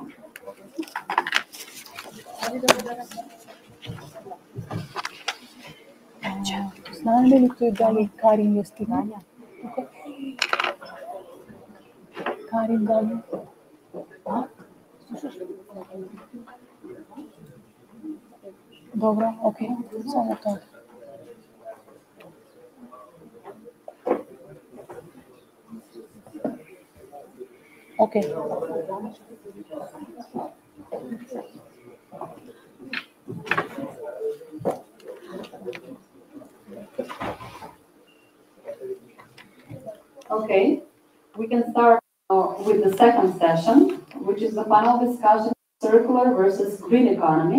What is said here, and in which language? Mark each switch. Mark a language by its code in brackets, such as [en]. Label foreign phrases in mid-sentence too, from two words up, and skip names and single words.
[bg] Знае ли той дали Карин е стигна? Карин дали? А? Слушаш? Добре, окей. Само това. [en] Okay. Okay, we can start with the second session, which is the panel discussion circular versus green economy.